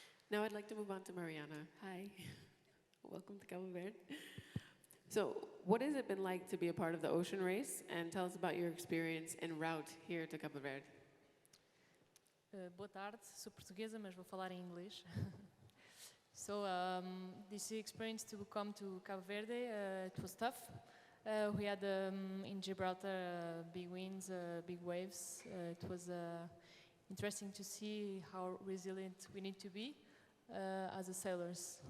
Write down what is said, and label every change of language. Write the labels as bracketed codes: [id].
[en] Now I'd like to move on to Mariana. Hi, welcome to Cabo Verde. So, what has it been like to be a part of the Ocean Race? And tell us about your experience en route here to Cabo Verde. [pt] Boa tarde, sou portuguesa, mas vou falar em inglês. [en] So, this experience to come to Cabo Verde, it was tough. We had in Gibraltar big winds, big waves. It was interesting to see how resilient we need to be as a sailors.